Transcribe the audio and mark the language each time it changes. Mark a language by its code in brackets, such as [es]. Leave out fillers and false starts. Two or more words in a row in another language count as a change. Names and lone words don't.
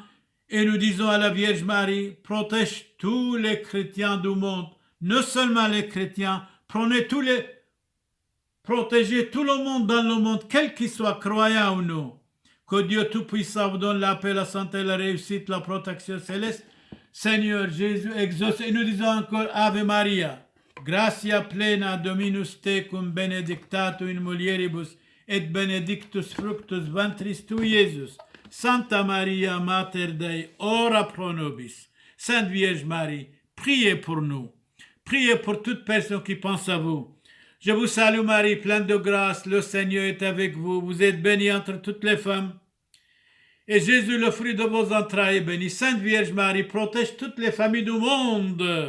[fr] Et nous disons à la Vierge Marie, protège tous les chrétiens du monde, non seulement les chrétiens, protégez tout le monde dans le monde, quel qu'il soit, croyant ou non. Que Dieu Tout-Puissant vous donne la paix, la santé, la réussite, la protection céleste. Seigneur Jésus, exauce. Et nous disons encore [la] Ave Maria, gratia plena Dominus tecum, benedicta tu in mulieribus, et benedictus fructus ventris tui, Iesus. Santa Maria, Mater Dei, ora pro nobis. [fr] Sainte Vierge Marie, priez pour nous. priez pour toute personne qui pense à vous. Je vous salue Marie, pleine de grâce, le Seigneur est avec vous. Vous êtes bénie entre toutes les femmes. Et Jésus, le fruit de vos entrailles, est béni. Sainte Vierge Marie, protège toutes les familles du monde.